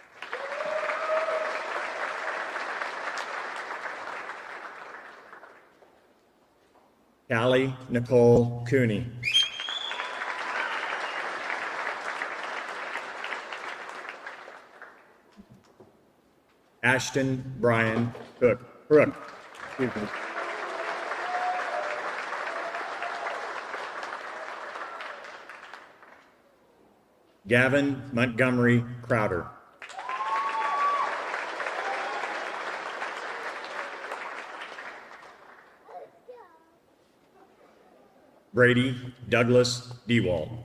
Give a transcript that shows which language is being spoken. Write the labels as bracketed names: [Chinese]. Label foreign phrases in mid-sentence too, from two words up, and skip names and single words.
[English] Callie Nicole Cooney. Ashton Brian Crook. Excuse me. Gavin Montgomery Crowder. Brady Douglas Dewald.